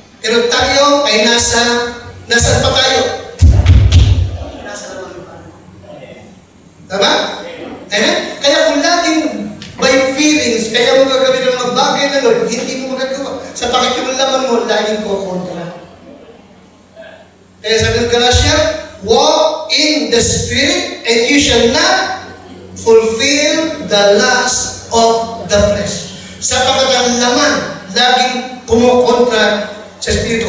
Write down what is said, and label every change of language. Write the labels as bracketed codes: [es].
[tl] Pero tayo ay nasa pa tayo? Tama? Amen? Kaya kung laging by feelings, kaya mo gagawin ng mga bagay na Lord, hindi mo magagawa. Sa pakikilaman mo, laging ko kontra. Kaya sabi ng Galatia, [en] walk in the Spirit and you shall not fulfill the lust of the flesh. [tl] Sapagkat ang laman, laging kumukontra sa Espiritu.